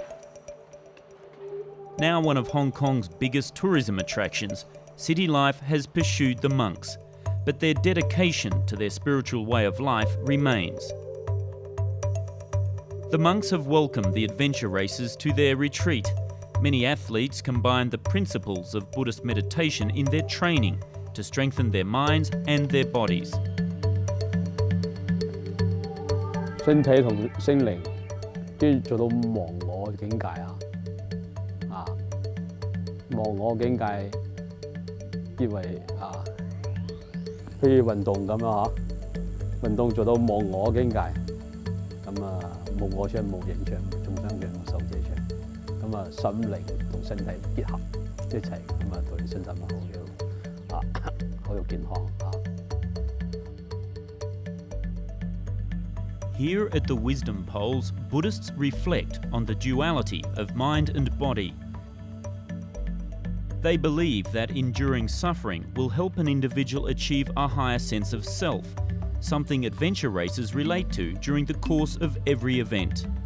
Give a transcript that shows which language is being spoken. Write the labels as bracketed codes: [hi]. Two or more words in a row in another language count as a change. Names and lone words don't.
[en] Now one of Hong Kong's biggest tourism attractions, city life has pursued the monks, but their dedication to their spiritual way of life remains. The monks have welcomed the adventure races to their retreat. Many athletes combine the principles of Buddhist meditation in their training to strengthen their minds and their bodies. [yue] 身體同心靈都要做到忘我境界啊！忘我境界結為譬如運動咁樣運動做到忘我境界，咁無我相、無形相、無眾生相、無受者相，咁心靈同身體結合一齊，咁對身體好有健康 [en] Here at the Wisdom Poles, Buddhists reflect on the duality of mind and body. They believe that enduring suffering will help an individual achieve a higher sense of self, something adventure racers relate to during the course of every event.